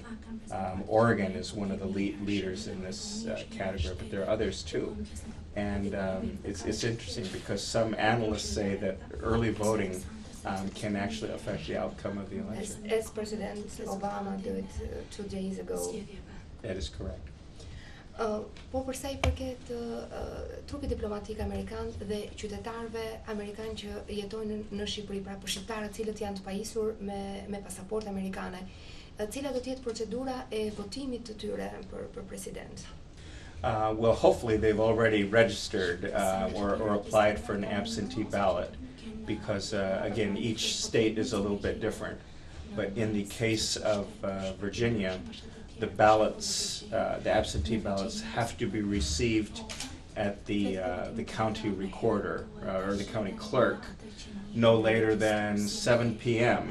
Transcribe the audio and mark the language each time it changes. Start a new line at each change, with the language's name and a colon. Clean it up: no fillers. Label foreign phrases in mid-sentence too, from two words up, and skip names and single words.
English: Oregon is one of the leaders in this category, but there are others too. And it's interesting because some analysts say that early voting can actually affect the outcome of the election. As President Obama did 2 days ago. That is correct.
Albanian: Po përsa I përket trupit diplomatik amerikan dhe qytetarëve amerikanë që jetojnë në Shqipëri, pra për shqiptarët cilët janë të pajisur me pasaportë amerikane, cila do të jetë procedura e votimit të tyre për president?
English: Well, hopefully they've already registered or applied for an absentee ballot, because again, each state is a little bit different. But in the case of Virginia, the ballots, the absentee ballots, have to be received at the county recorder or the county clerk no later than 7 p.m.